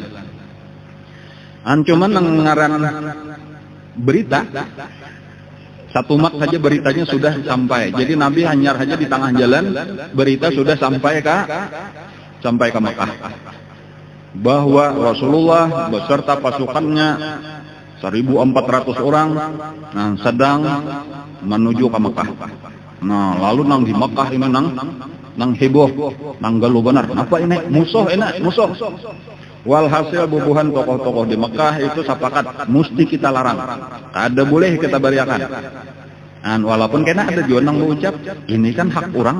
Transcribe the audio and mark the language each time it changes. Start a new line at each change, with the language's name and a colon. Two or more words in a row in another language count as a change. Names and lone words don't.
Banjar: Cuman ngaran berita satu mat saja beritanya sudah sampai.
Indonesian: Jadi Nabi hanyar saja di tengah jalan, berita sudah sampai ke Mekah, bahwa Rasulullah beserta pasukannya 1.400 orang sedang menuju ke Mekah.
Banjar: Nah lalu nang di Mekah ini nang heboh, nang galuh benar. Apa ini? Musuh. Walhasil bubuhan tokoh-tokoh di Mekah itu sepakat mesti kita larang, ada boleh kita bariakan. Walaupun kena ada juga nang mengucap ini kan hak orang.